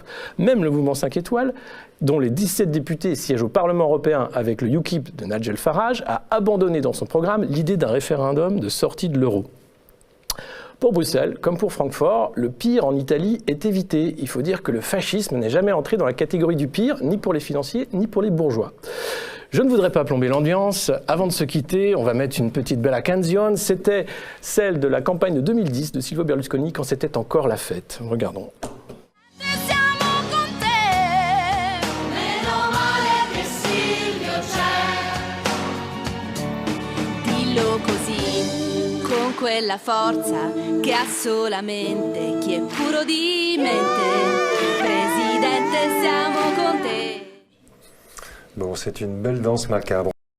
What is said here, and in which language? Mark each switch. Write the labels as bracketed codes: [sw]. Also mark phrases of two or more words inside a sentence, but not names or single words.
[fr] Même le mouvement 5 étoiles, dont les 17 députés siègent au Parlement européen avec le UKIP de Nigel Farage, a abandonné dans son programme l'idée d'un référendum de sortie de l'euro. Pour Bruxelles, comme pour Francfort, le pire en Italie est évité. Il faut dire que le fascisme n'est jamais entré dans la catégorie du pire, ni pour les financiers, ni pour les bourgeois. Je ne voudrais pas plomber l'ambiance. Avant de se quitter, on va mettre une petite [it] bella canzone. [fr] C'était celle de la campagne de 2010 de Silvio Berlusconi quand c'était encore la fête. Regardons. [it] Così, con quella forza che ha solamente chi è puro di mente. Presidente, siamo con te. [fr] Bon, c'est une belle danse macabre.